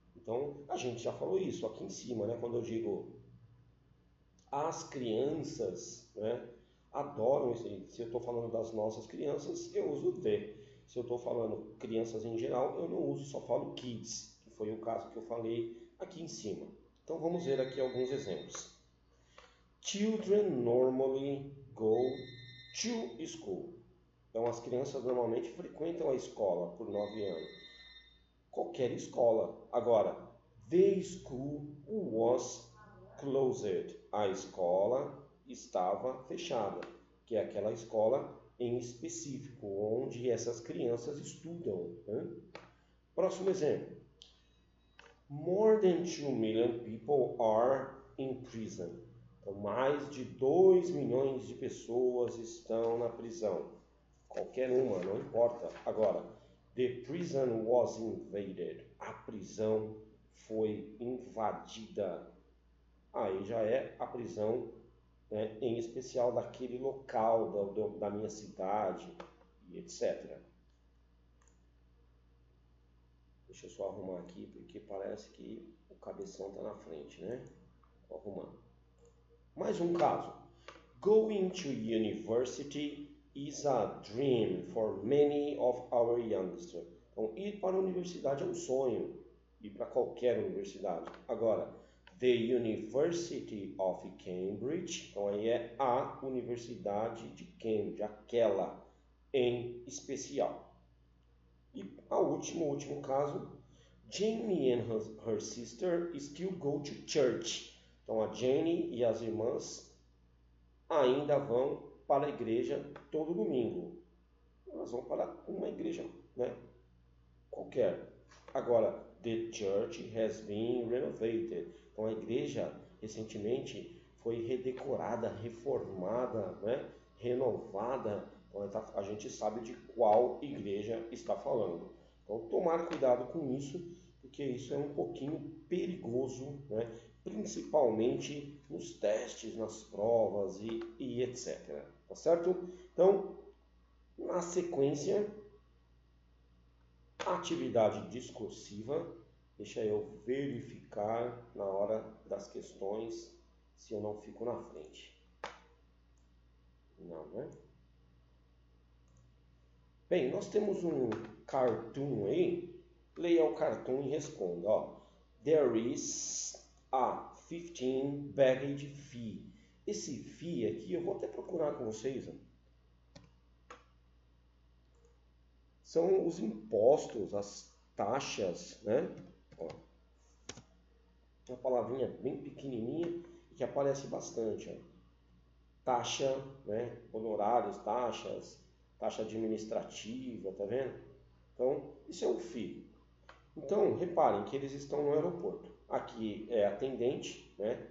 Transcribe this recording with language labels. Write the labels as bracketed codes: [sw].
[pt] Então, a gente já falou isso aqui em cima, né? Quando eu digo as crianças, né, adoram isso. Se eu estou falando das nossas crianças, eu uso the. Se eu estou falando crianças em geral, eu não uso, só falo kids, que foi o caso que eu falei aqui em cima. Então vamos ver aqui alguns exemplos. [en] Children normally go to school. [pt] Então as crianças normalmente frequentam a escola por 9 anos. Qualquer escola. [en] Agora, the school was closed. [pt] A escola estava fechada, que é aquela escola em específico, onde essas crianças estudam, né? Próximo exemplo. [en] More than 2 million people are in prison. [pt] Então, mais de 2 milhões de pessoas estão na prisão. Qualquer uma, não importa. [en] Agora, the prison was invaded. [pt] A prisão foi invadida. Aí já é a prisão, né, em especial daquele local, da minha cidade, e etc. Deixa eu só arrumar aqui, porque parece que o cabeção está na frente, né? Vou arrumar. Mais um caso. [en] Going to university is a dream for many of our youngsters. [pt] Então, ir para a universidade é um sonho. Ir para qualquer universidade. Agora, The University of Cambridge, então aí é a Universidade de Cambridge, aquela em especial. E o último caso, [en] Jane and her sister still go to church. [pt] Então a Jane e as irmãs ainda vão para a igreja todo domingo. Elas vão para uma igreja, né? Qualquer. [en] Agora, the church has been renovated. [pt] Então a igreja recentemente foi redecorada, reformada, né? Renovada. Então a gente sabe de qual igreja está falando. Então tomar cuidado com isso, porque isso é um pouquinho perigoso, né? Principalmente nos testes, nas provas e etc. Tá certo? Então, na sequência, atividade discursiva. Deixa eu verificar na hora das questões se eu não fico na frente. Não, né? Bem, nós temos um cartoon aí. Leia o cartoon e responda. Ó. [en] There is a 15 baggage fee. [pt] Esse fee aqui, eu vou até procurar com vocês. Ó. São os impostos, as taxas, né? Ó. Uma palavrinha bem pequenininha que aparece bastante. Ó. Taxa, né? Honorários, taxas, taxa administrativa, tá vendo? Então, isso é o FII. Então, reparem que eles estão no aeroporto. Aqui é atendente, né?